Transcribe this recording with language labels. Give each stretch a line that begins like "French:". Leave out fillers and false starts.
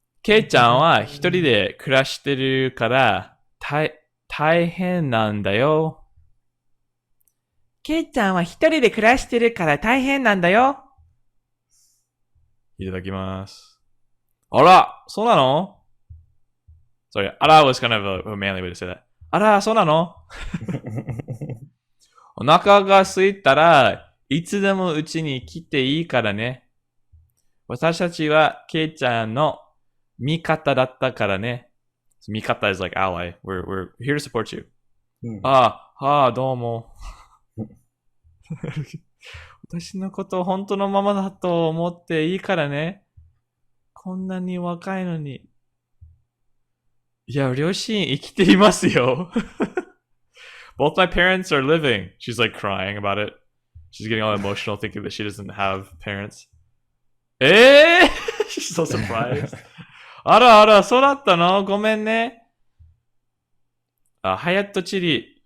Japanese: ケイちゃんは一人で暮らしてるから大変なんだよ。ケイちゃんは一人で暮らしてるから大変なんだよ。いただきます。あら、そうなの？
English: Sorry, あら was kind of a manly way to say that.
Japanese: あら、そうなの？お腹が空いたらいつでもうちに来ていいからね。私たちはケイちゃんの味方だったからね。
English: So, 味方 is like ally. We're here to support you.
Japanese: どうも。私のことを本当のままだと思っていいからね。こんなに若いのに。いや、両親生きていますよ。
English: Both my parents are living. She's like crying about it. She's getting all emotional thinking that she doesn't have parents. She's so surprised.
Japanese: あら、そうだったの？ごめんね。ハヤトチリ。